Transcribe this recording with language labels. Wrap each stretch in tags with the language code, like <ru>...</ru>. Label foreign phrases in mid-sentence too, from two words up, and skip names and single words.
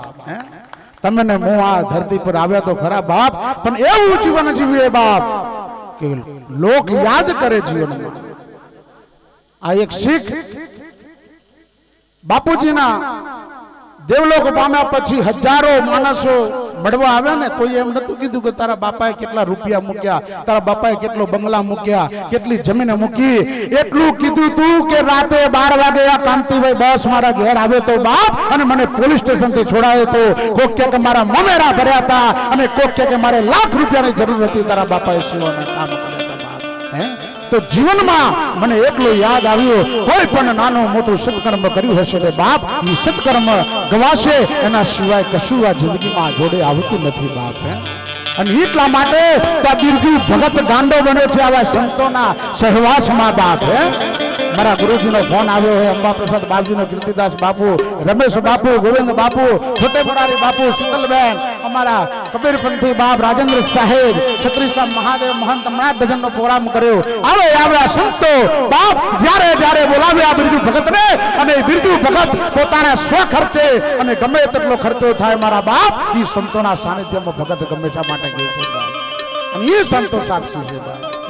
<gu>હૈં તમને મું આ ધરતી પર આવ્યા તો ખરા બાપ પણ એવું જીવન જીવીએ બાપ કે લોક યાદ કરે જીવન મેં। આ એક સીખ બાપુજી ના દેવલોક પામ્યા પછી હજારો માણસો મળવા આવ્યા ને કોઈ એમ નતું કીધું કે તારા બાપાએ કેટલા રૂપિયા મૂક્યા, તારા બાપાએ કેટલો બંગલા મૂક્યા, કેટલી જમીન મૂકી। एटલું કીધું તું કે રાતે 12 વાગે આ કાંતિભાઈ બસ મારા ઘેર આવે તો બાપ અને મને પોલીસ સ્ટેશન થી છોડાયો તો કોક કે મારા મમેરા ભર્યા હતા અને કોક કે મારે લાખ રૂપિયાની જરૂર હતી તારા બાપાએ સેવાના કામ કર્યા હતા બાપ। હે તો જીવન મેં મને એકલો યાદ આવ્યો કોઈ પણ નાનો મોટો સત્કર્મ કર્યું હશે ને બાપ ઈ સત્કર્મ ગવાશે એના સિવાય કશું આ જિંદગી મેં જોડે આવતું નથી બાપ। હૈ અને એટલા માટે ત્યાં બિરજુ ભગત ગાંડો બન્યો છે આવા સંતોના સહવાસમાં બાપ હે મારા ગુરુજીનો ફોન આવ્યો હોય અંબા પ્રસાદ બાપજીનો કીર્તિદાસ બાપુ રમેશ બાપુ ગોવિંદ બાપુ છોટે મુરારી બાપુ શીતલબેન અમારા કબીરપંથી બાપ રાજેન્દ્ર સાહેબ છત્રી સાહેબ મહાદેવ મહંત હમણાં ભજનનો પ્રોગ્રામ કર્યો આવે આવડા સંતો બાપ જ્યારે જ્યારે બોલાવ્યા બિરજુ ભગતને અને બિરજુ ભગત પોતાના સ્વ ખર્ચે અને ગમે તેટલો ખર્ચો થાય મારા બાપ એ સંતોના સાનિધ્યમાં ભગત હંમેશા માટે ગઈ છે અને એ સંતો સાક્ષી છે બાપ</gu>